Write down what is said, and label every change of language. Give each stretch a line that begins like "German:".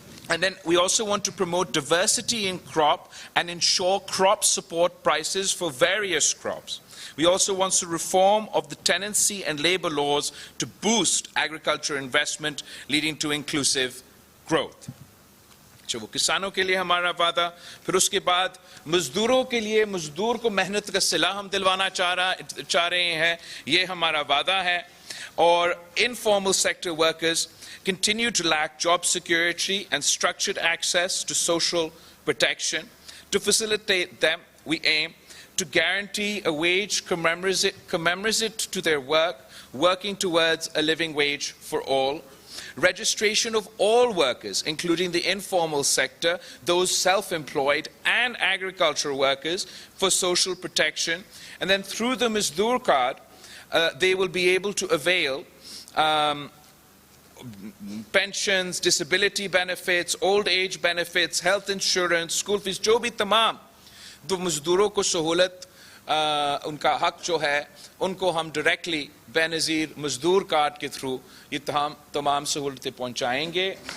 English: And then we also want to promote diversity in crop and ensure crop support prices for various crops. We also want to reform of the tenancy and labor laws to boost agriculture investment, leading to inclusive growth.
Urdu: وہ کسانوں کے لیے ہمارا وعدہ. پھر اس کے بعد مزدوروں کے لیے, مزدور کو محنت کا صلہ ہم دلوانا چاہ رہے ہیں, یہ ہمارا وعدہ ہے.
English: اور informal sector workers continue to lack job security and structured access to social protection. To facilitate them, we aim to guarantee a wage commensurate to their work, working towards a living wage for all. Registration of all workers, including the informal sector, those self-employed and agricultural workers, for social protection. And then through the Mazdoor card, they will be able to avail pensions, disability benefits, old age benefits, health insurance, school fees,
Urdu: جو بھی تمام دو مزدوروں کو سہولت ان کا حق جو ہے ان کو ہم ڈائریکٹلی بے نظیر مزدور کارڈ کے تھرو یہ تمام سہولتیں پہنچائیں گے.